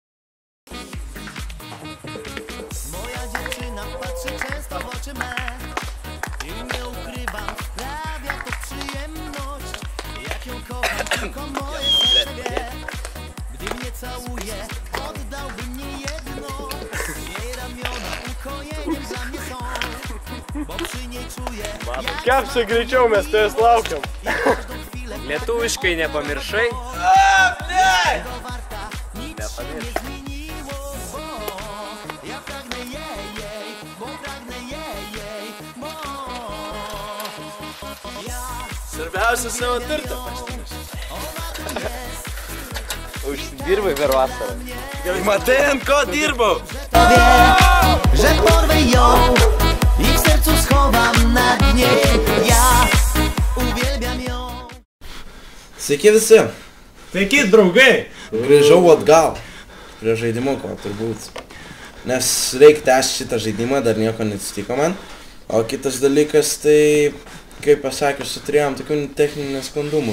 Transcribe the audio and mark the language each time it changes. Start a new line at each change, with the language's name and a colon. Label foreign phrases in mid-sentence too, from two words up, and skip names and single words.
Polish: Moja dziewczyna patrzy często w oczy me i nie ukrywam, sprawia to przyjemność. Jak ją kocham, tylko moje serce wie. Gdy mnie całuje, oddałby mnie jedno. Jej ramiona ukojeniem dla mnie są, bo przy niej czuję.
Lithuanian: Kepsai, greičiau, mes tavęs laukiam. Lietuviškai nepamiršai? Svarbiausia savo turtą. Užsidirbai per vasarą. Matai, ant ko dirbau?
Polish: Wie, że porwę ją i w sercu schowam na dnie. Ja uwielbiam ją.
Lithuanian: Sveiki visi! Sveiki, draugai! Grįžau atgal prie žaidimo, ko turbūt. Nes reikia tęsti šitą žaidimą, dar nieko neatsitiko man. O kitas dalykas, tai, kaip pasakius, turėjom tokių techninių nesklandumų.